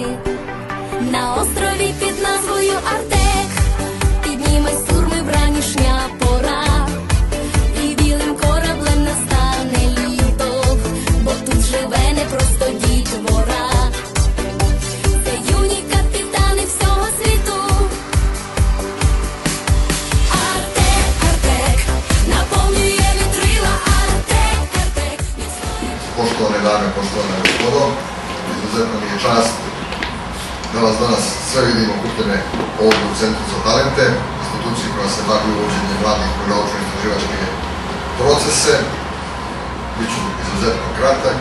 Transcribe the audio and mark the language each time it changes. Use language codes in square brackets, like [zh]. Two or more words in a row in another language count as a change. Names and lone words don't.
[uk] На острові під назвою Артек підніметься сурми вранішня пора, і білим кораблем настане літо, бо тут живе не просто дітвора. Це юні капітани всього світу. Артек, Артек, наповнює вітрила. Артек, Артек. [sr] Poštovane dame, poštovane gospodo, izuzetno mi je čast da vas danas sve vidimo okupljene ovdje u Centru za talente, instituciji koja se bavi uvođenjem mladih u naučno-istraživačke procese. Biću izuzetno kratak.